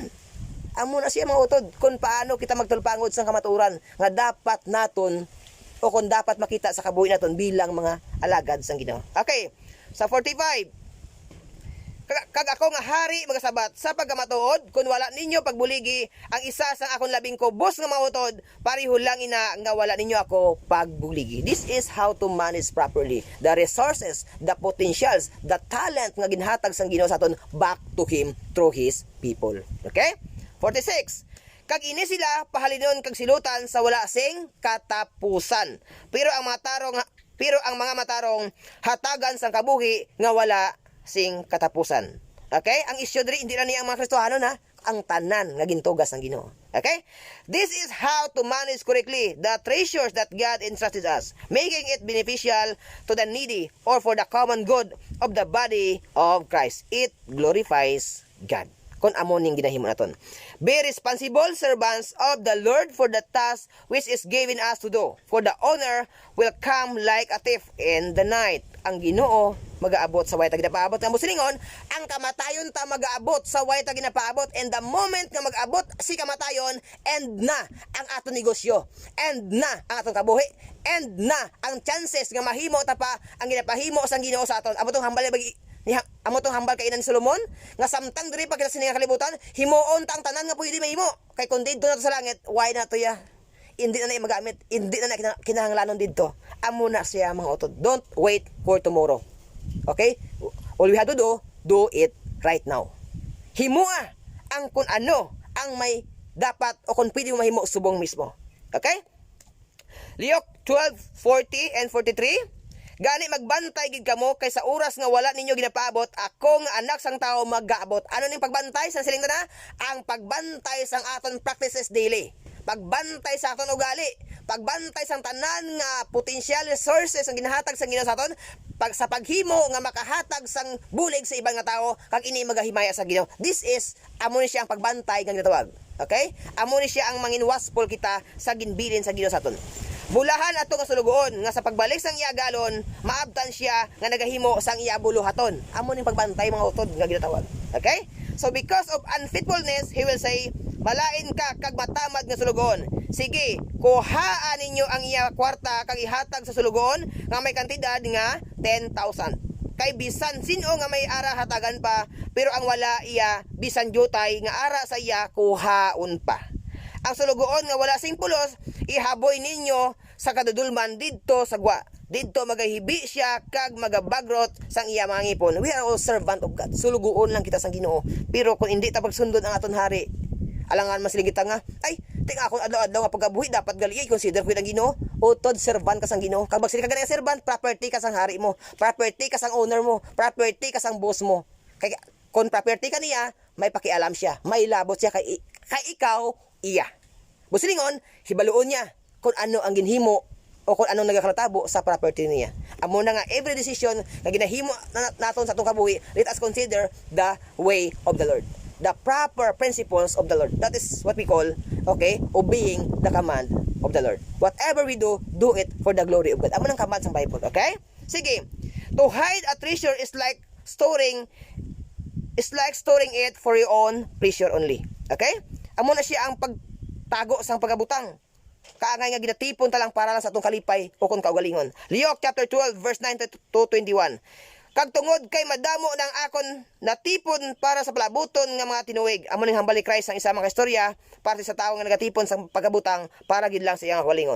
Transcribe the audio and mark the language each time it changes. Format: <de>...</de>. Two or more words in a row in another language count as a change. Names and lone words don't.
<hil>Amo na siya mga utod kung paano kita magtulpangod sa kamaturan nga dapat naton o kung dapat makita sa kabuhi naton bilang mga alagad sang Ginoo. Okay, sa 45, kag ako nga hari magasabat sa pagkamatuod kun wala ninyo pagbuligi ang isa sang akong labing kubos nga mautod pareho lang ina nga wala ninyo ako pagbuligi.</hil> <en>This is how to manage properly the resources, the potentials, the talent</en> <hil>nga ginhatag sang Ginoo sa aton</hil> <en>back to him through his people. Okay? 46.</en> <hil>Kag ini sila pahalinon kag silutan sa wala sing katapusan. Pero ang mga matarong hatagan sang kabuhi nga wala sing katapusan. Okay? Ang isyu diri hindi na niya ang mga Kristohanon ha, ang tanan nga gintugas ng Ginoo. Okay?</hil> <en>This is how to manage correctly the treasures that God entrusted us, making it beneficial to the needy or for the common good of the body of Christ. It glorifies God.</en> <hil>Kung amo ning ginahimo naton.</hil> <en>Be responsible servants of the Lord for the task which is given us to do. For the honor will come like a thief in the night.</en> <hil>Ang Ginoo magaabot sa way ta ginapaabot nga musilingon, ang kamatayon ta magaabot sa way ta ginapaabot,</hil> <en>and the moment</en> <hil>nga mag-abot si kamatayon, end na ang aton negosyo, end na ang aton kabuhi, end na ang chances nga mahimo ta pa ang ginapahimo sang Ginoo sa aton. Amo tong hambal amo tong hambal kainan ni Solomon nga samtang diri pa kita sininga kalibutan himuon ta ang tanan nga pwede mahimo kay kun didto na to sa langit why na to ya hindi na na magamit, hindi na kinahanglanon didto. Amo na siya mga utod.</hil> <en>Don't wait for tomorrow. Okay? All we have to do it right now.</en> <hil>Himua ang kung ano ang may dapat o kung pwede mo mahimo subong mismo.</hil> <en>Okay? Luke 12:40 and 43.</en> <hil>Gani magbantay gid kamo kay sa oras nga wala ninyo ginapaabot, ako nga anak sang tao magaabot. Ano ning pagbantay sa siling na? Ang pagbantay sang aton</hil> <en>practices daily.</en> <hil>Pagbantay sa aton ugali, pagbantay sang tanan nga</hil> <en>potential resources</en> <hil>ang ginahatag sang Ginoo sa aton, sa paghimo nga makahatag sang bulig sa ibang nga tao kag ini magahimaya sa Ginoo.</hil> <en>This is</en> <hil>amo ni siya ang pagbantay nga ginatawag. Okay? Amo ni siya ang manginwaspol kita sa ginbilin sa Ginoo sa aton. Bulahan ato nga sulugoon nga sa pagbalik sang iya galon, maabtan siya nga nagahimo sang iya buluhaton. Amo ning pagbantay mga utod nga ginatawag.</hil> <en>Okay? So because of unfaithfulness, he will say,</en> <hil>malain ka kag matamad nga sulugoon. Sige, kuhaan ninyo ang iya kwarta kag ihatag sa sulugoon nga may kantidad nga 10,000. Kay bisan sino nga may ara hatagan pa, pero ang wala iya bisan jutay nga ara sa iya kuhaon pa. Ang sulugoon nga wala sing pulos, ihaboy ninyo sa kadudulman didto sa gwa. Didto magahibi siya kag magabagrot sang iya mga ngipon.</hil> <en>We are all servant of God.</en> <hil>Sulugoon lang kita sang Ginoo. Pero kung hindi ta pagsundod ang aton hari, alangan masiligita nga, ay, tinga ako adlaw-adlaw nga pagkabuhi dapat gali consider ko ang Ginoo. Utod servant ka sang Ginoo. Kag magsili ka gani servant, property ka sang hari mo, property ka sang owner mo, property ka sang boss mo. Kay kung property ka niya, may pakialam siya, may labot siya kay ikaw iya. Busilingon, hibaluon niya kung ano ang ginhimo o kung anong nagakalatabo sa property niya. Amo na nga</hil> <en>every decision</en> <hil>na ginahimo naton sa atong kabuhi,</hil> <en>let us consider the way of the Lord, the proper principles of the Lord. That is what we call, okay, obeying the command of the Lord. Whatever we do it for the glory of God.</en> <hil>Amo nang command sa Bible, okay? Sige.</hil> <en>To hide a treasure is like storing it for your own pleasure only. Okay?</en> <hil>Amo na siya ang pagtago sang pagabutang. Kaangay nga ginatipon ta lang para lang sa atong kalipay o kung kaugalingon.</hil> <en>Luke chapter 12 verse 9 to 21.</en> <hil>Kag tungod kay madamo ng akon natipon para sa palabuton nga mga tinuig. Amo ning hambal ni Christ ang isa mga istorya parte sa tawo nga nagatipon sa pagabutang para gid lang sa iyang kaugalingon.</hil>